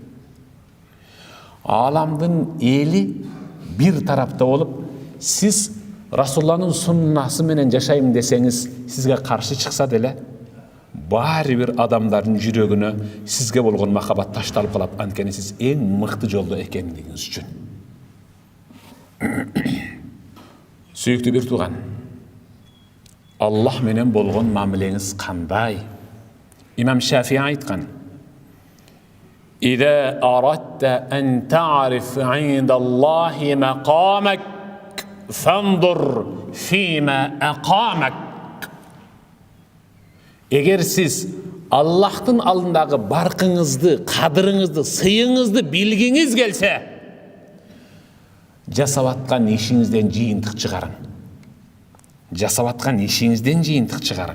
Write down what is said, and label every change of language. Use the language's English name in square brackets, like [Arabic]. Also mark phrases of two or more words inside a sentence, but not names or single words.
[Kyrgyz] Аламдын эли бир тарапта болуп, сиз Расулланын суннасы менен жашайм десеңиз, сизге каршы чыкса деле, баары бир адамдардын жүрөгүнө сизге болгон махабат ташталып калат, анткени сиз эң мыкты жолдо экендигиңиз үчүн. Сүйүктүү бир тууган, Аллах менен болгон мамилеңиз кандай? Имам Шафии айткан: [Arabic] "إذا أردت أن تعرف عند الله مقامك فانظر فيما أقامك." [Kyrgyz] Эгер сиз Аллахтын алдындагы баркыңызды, кадырыңызды, сыйыңызды билгиңиз келсе, жасап аткан ишиңизден жыйынтык чыгарын. Жасап аткан ишиңизден жыйынтык чыгарын.